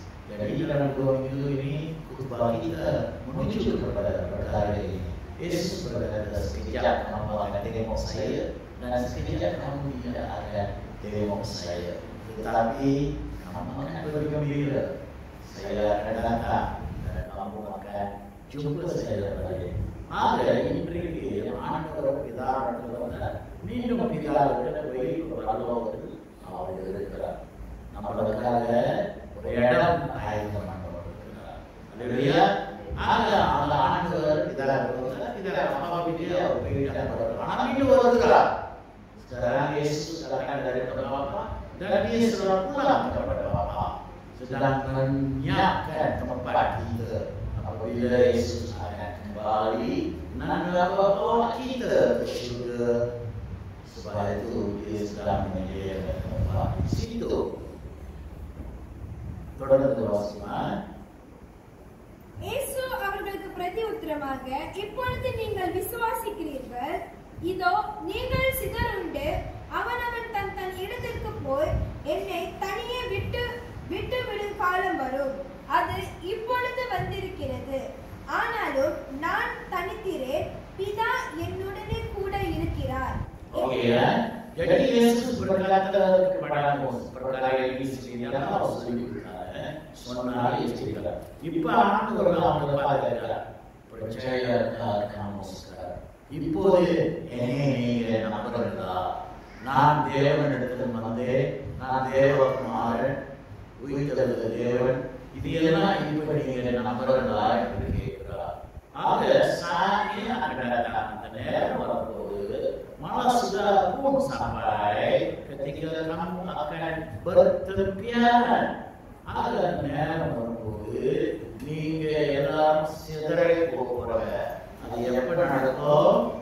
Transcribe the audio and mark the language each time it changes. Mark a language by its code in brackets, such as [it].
[ms] Jadi dalam dua minggu ini khutbah kita menuju kepada perkara ini. Yesus berkata, sekejap kamu akan tengok saya dan sekejap kamu tidak akan tengok saya, tetapi kamu akan bergembira. Saya akan datang dan kamu akan jumpa saya balik. [ta] Ada இன்றைக்கு ஆண்டவர் பிதாவானவர் மீண்டும் பிதாவிடம் போய் பரலோகத்தில் அவர் இருக்கிறார். நம்மளுக்காக ஒரு இடம் ஆயத்தம் பண்ணப்பட்டிருக்கிறார். அல்லேலூயா. ஆக அந்த ஆண்டவர் பிதாவானவர் அப்பா வீட்டிலே அவர் போயிட்டார். ஆனால் மீண்டும் வருகிறார். [ms] Sekarang Yesus datang daripada Bapa dan dia sudah pulang kepada Bapa, sedang menyiapkan tempat kita apabila Yesus akan kembali. kembali bawa kita ke surga. Sebab itu dia sedang menyediakan tempat di situ. [ta] தொடர்ந்து வாசிக்கலாம். இயேசு அவர்களுக்கு பிரதி உத்தரமாக, இப்பொழுது நீங்கள் விசுவாசிக்கிறீர்கள். இதோ நீங்கள் சிதறுண்டு அவனவன் தன் தன் இடத்திற்கு போய் என்னை தனியே விட்டு விடும் காலம் வரும். அது இப்பொழுது வந்திருக்கிறது. ஆனாலும் நான் தனித்திரேன், பிதா என்னுடனே கூட இருக்கிறார். [ms] Okey ya. Jadi Yesus berkata kepada Moses, perkara ini sebenarnya harus dilakukan. Sebenarnya cerita. [ta] Ipa ஆண்டவர் அவங்களை பார்த்தார். [ms] percaya kamu sekarang. [ta] இப்போது என்னை நீங்கள் நம்புகிறீர்களா? நான் தேவனிடத்தில் வந்தேன். நான் தேவகுமாரன், உயிர்த்தெழுந்த தேவன். இது எல்லாம் இப்படி நீங்கள் நம்புகிறீர்களா என்று கேட்கிறார். ஆக சாமி அந்த நேரம் வரும்போது [ms] malah sudah pun sampai ketika kamu akan bertempiaran. [ta] Ada நேரம் வரும்போது நீங்க எல்லாரும் சிதறி போகிறீங்க. அது எப்ப நடக்கும்?